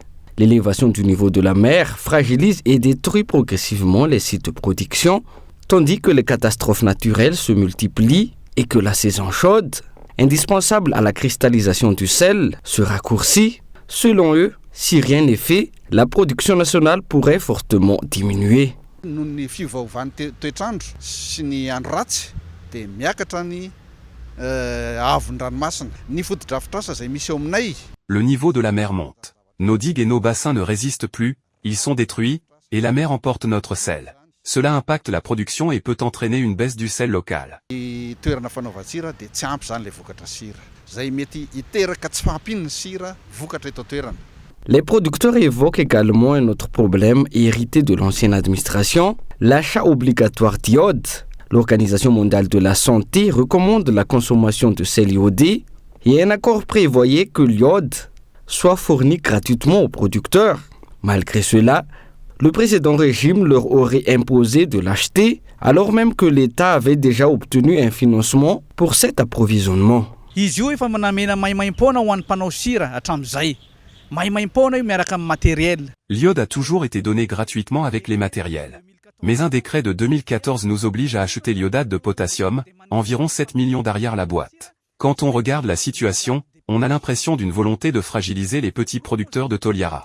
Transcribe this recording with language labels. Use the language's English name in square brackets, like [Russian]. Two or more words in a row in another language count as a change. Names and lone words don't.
[French] L'élévation du niveau de la mer fragilise et détruit progressivement les sites de production, tandis que les catastrophes naturelles se multiplient et que la saison chaude, indispensable à la cristallisation du sel, se raccourcit. Selon eux, si rien n'est fait, la production nationale pourrait fortement diminuer. [Malagasy] Nohon'ny fiovaovan'ny toetrandro sy ny andro ratsy dia miakatra ny haavon'ny ranomasina. Ny foto-drafitrasa izay misy eo aminay. [French] Le niveau de la mer monte. Nos digues et nos bassins ne résistent plus, ils sont détruits, et la mer emporte notre sel. Cela impacte la production et peut entraîner une baisse du sel local. [Malagasy] Ny toerana fanaovan-tsira dia tsy ampy izany ilay vokatra sira. Izay mety hiteraka tsy fahampiana ny sira vokatra eto an-toerana. [French] Les producteurs évoquent également un autre problème hérité de l'ancienne administration, l'achat obligatoire d'iode. L'Organisation mondiale de la santé recommande la consommation de sel iodé et un accord prévoyait que l'iode soit fourni gratuitement aux producteurs. Malgré cela, le précédent régime leur aurait imposé de l'acheter alors même que l'État avait déjà obtenu un financement pour cet approvisionnement. [Malagasy] Izy io efa manamena maimaimpona ho an'ny mpanao sira hatramin'izay. [French] L'iode a toujours été donné gratuitement avec les matériels. Mais un décret de 2014 nous oblige à acheter l'iodate de potassium, environ 7 millions d'ariars la boîte. Quand on regarde la situation, on a l'impression d'une volonté de fragiliser les petits producteurs de Toliara.